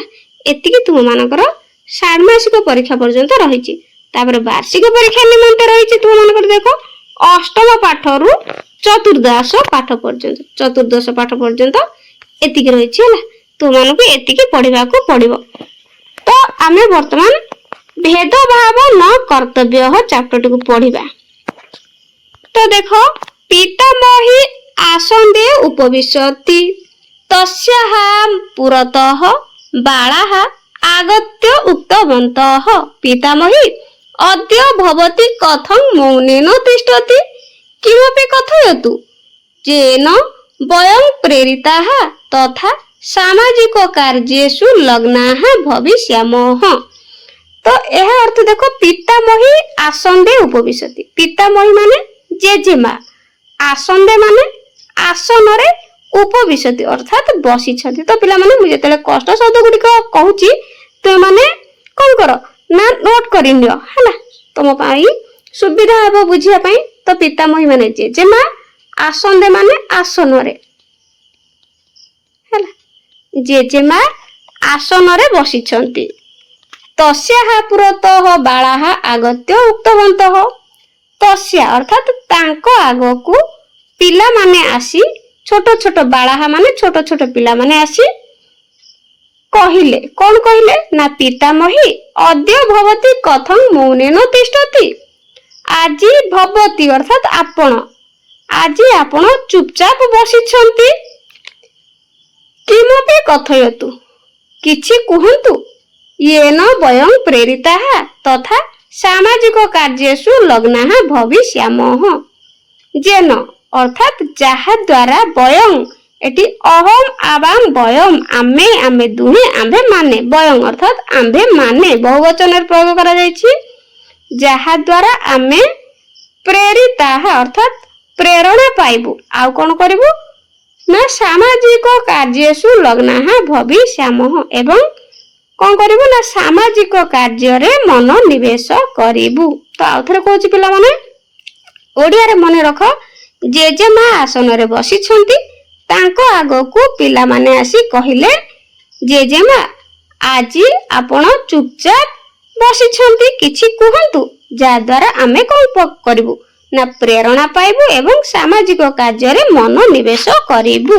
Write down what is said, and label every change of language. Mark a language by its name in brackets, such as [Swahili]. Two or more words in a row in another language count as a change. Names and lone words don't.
[Odia] ଏତିକି ତୁମ ମାନଙ୍କର ଷାଣ୍ମାସିକ ପରୀକ୍ଷା ପର୍ଯ୍ୟନ୍ତ ରହିଛି। ତାପର ବାର୍ଷିକ ପରୀକ୍ଷା ନିମନ୍ତେ ରହିଛି ତୁମ ମାନଙ୍କର ଦେଖ ଅଷ୍ଟମ ପାଠ ରୁ ଚତୁର୍ଦ୍ଦଶ ପାଠ ପର୍ଯ୍ୟନ୍ତ ଏତିକି ରହିଛି ହେଲା। ତୁମ ମାନଙ୍କୁ ଏତିକି ପଢ଼ିବା କୁ ପଡ଼ିବ। ତୋ ଆମେ ବର୍ତ୍ତମାନ ଭେଦଭାବ ନ କର୍ତ୍ତବ୍ୟ ଚାପ୍ଟର କୁ ପଢ଼ିବା। ତୋ ଦେଖ [Sanskrit] पितामही आसंदे उपविशति तस्याः पुरतः बालाः आगत्य उक्तवन्तः पितामही अद्य भवती कथं मौनेन तिष्ठति किमपि कथयतु येन वयं प्रेरिताः तथा सामाजिक कार्येषु लग्नाः भविष्यामः। [Odia] ତୋ ଏହ ଅର୍ଥ ଦେଖ [Sanskrit] पितामही आसंदे उपविशति। [Odia] ପିତାମହୀ ମାନେ ଜେଜେମା, ଆସନ୍ଦେ ମାନେ ଆସନ ରେ ଉପବିଶତି ଅର୍ଥାତ ବସି ଛଥି। ତୋ ପିଲା ମାନେ ମୁ ଯେତଲେ କଷ୍ଟ ଶବ୍ଦ ଗୁଡ଼ି କହୁଛି ତୋ ମାନେ କଣ କର ନା ନୋଟ କରି ନିଅ ହେଲା ତମ ପାଇଁ ସୁବିଧା ହେବ ବୁଝିଆ ପଇ। ତୋ ପିତାମହୀ ମାନେ ଜେଜେମା, ଆସନ୍ଦେ ମାନେ ଆସନ ରେ ହେଲା। ଜେଜେମା ଆସନ ରେ ବସି ଛଥି। [Sanskrit] तस्याः पुरतः बालाः आगत्य उक्तवन्तः। [Odia] ତସ୍ୟା ଅର୍ଥାତ ତାଙ୍କୁ ଆଗକୁ ପିଲା ମାନେ ଆସି ଛୋଟ ଛୋଟ ବାଳାଃ ମାନେ ଛୋଟ ଛୋଟ ପିଲା ମାନେ ଆସି କହିଲେ କଣ କହିଲେ ନା [Sanskrit] पितामही अद्य भवती कथं मौनेन तिष्ठति। [Odia] ଆଜି ଭବତୀ ଅର୍ଥାତ ଆପଣ ଆଜି ଆପଣ ଚୁପଚାପ ବସି ଛନ୍ତି। [Sanskrit] किमपि कथयतु [Odia] କିଛି କୁହନ୍ତୁ [Sanskrit] येन वयं प्रेरिताः तथा सामाजिक कार्येषु लग्नाः भविष्यामः। [Odia] ଯେନ ଅର୍ଥାତ ଯାହା ଦ୍ୱାରା ବୟଂ ଏଟି ଅହମ ଆବାମ ବୟଂ ଆମେ ଆମେ ଦୁହେ ଆମ୍ଭେ ମାନେ ବୟଂ ଅର୍ଥାତ ଆମ୍ଭେ ମାନେ ବହୁବଚନ ପ୍ରୟୋଗ କରା ଯାଇଛି। ଯାହା ଦ୍ୱାରା ଆମେ ପ୍ରେରିତାଃ ଅର୍ଥାତ ପ୍ରେରଣା ପାଇବୁ ଆଉ କଣ କରିବୁ ନା [Sanskrit] सामाजिक कार्येषु लग्नाः भविष्यामः [Odia] ଏବଂ କଣ କରିବୁ ନା ସାମାଜିକ କାର୍ଯ୍ୟ ରେ ମନ ନିବେଶ କରିବୁ। ତୋ ଆଉଥରେ କହୁଛି ପିଲା ମାନେ ଓଡ଼ିଆ ରେ ମନେ ରଖ ଜେଜେମା ଆସନ ରେ ବସି ଛନ୍ତି ତାଙ୍କ ଆଗ କୁ ପିଲା ମାନେ ଆସି କହିଲେ ଜେଜେମା ଆଜି ଆପଣ ଚୁପଚାପ ବସି ଛନ୍ତି କିଛି କୁହନ୍ତୁ ଯା ଦ୍ୱାରା ଆମେ କଣ କରିବୁ ନା ପ୍ରେରଣା ପାଇବୁ ଏବଂ ସାମାଜିକ କାର୍ଯ୍ୟ ରେ ମନ ନିବେଶ କରିବୁ।